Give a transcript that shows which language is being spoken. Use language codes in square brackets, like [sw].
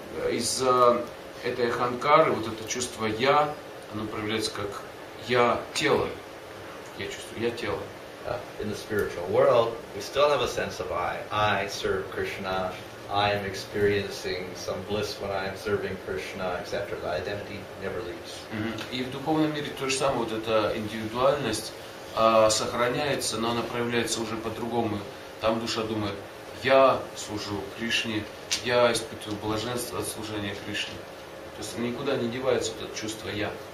[ru] Из-за этой аханкары, вот это чувство я, оно проявляется как я тело. Я чувствую, я тело. [en] In the spiritual world, we still have a sense of I. I serve Krishna. I am experiencing some bliss when I am serving Krishna, etc. The identity never leaves. [ru] И в духовном мире то же самое, вот эта индивидуальность сохраняется, но она проявляется уже по-другому. Там душа думает, я служу Кришне, я испытываю блаженство от служения Кришне. То есть никуда не девается вот это чувство я.